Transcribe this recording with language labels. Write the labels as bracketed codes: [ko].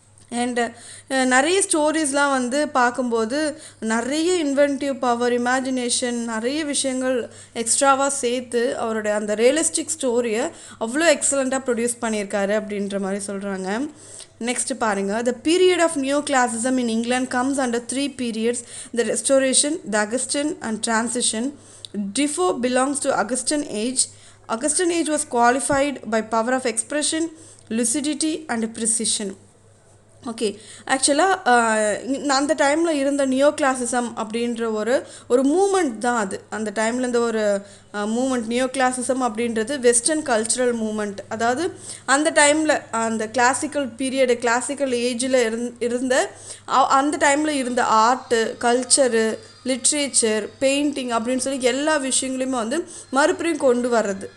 [ta] And நிறைய ஸ்டோரிஸ்லாம் பார்க்கும்போது நிறைய இன்வென்டிவ் பவர், இமேஜினேஷன், நிறைய விஷயங்கள் எக்ஸ்ட்ராவாக சேர்த்து அவருடைய அந்த ரியலிஸ்டிக் ஸ்டோரியை அவ்வளோ எக்ஸலண்ட்டாக ப்ரொடியூஸ் பண்ணியிருக்காரு அப்படின்ற மாதிரி சொல்கிறாங்க. நெக்ஸ்ட் பாருங்கள். [en] The period of neoclassicism in England comes under three periods: the Restoration, the Augustan and Transition. Defoe belongs to Augustan age. Augustan age was qualified by power of expression, lucidity and precision. [ta] Okay, ஆக்சுவலாக அந்த டைமில் இருந்த neo classism அப்படின்ற ஒரு moment தான் அது. அந்த டைமில் இருந்த ஒரு மூமெண்ட், நியோ கிளாசிசம் அப்படின்றது வெஸ்டர்ன் கல்ச்சுரல் மூமெண்ட். அதாவது அந்த டைமில் அந்த கிளாசிக்கல் பீரியடு, கிளாசிக்கல் ஏஜில் இருந்த அந்த டைமில் இருந்த ஆர்ட்டு, கல்ச்சரு, லிட்ரேச்சர், பெயிண்டிங் அப்படின்னு சொல்லி எல்லா விஷயங்களையுமே மறுபடியும் கொண்டு வர்றது.